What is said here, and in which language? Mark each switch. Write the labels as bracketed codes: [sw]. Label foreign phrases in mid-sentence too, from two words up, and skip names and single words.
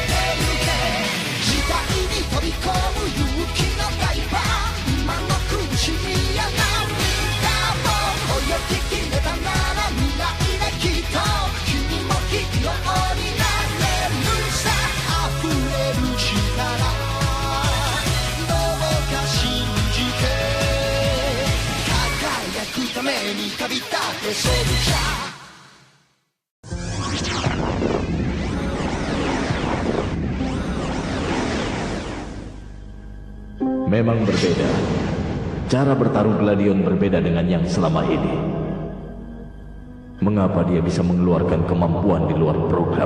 [ja] てゆけ時代に飛び込む勇気のダイバー今の苦しみや涙を声を聞きめたなら未来できっと君もヒーローになれるさ溢れる力どうか信じて輝くために旅立てソルジャー [id] Memang berbeda. Cara bertarung Gladion berbeda dengan yang selama ini. Mengapa dia bisa mengeluarkan kemampuan di luar program?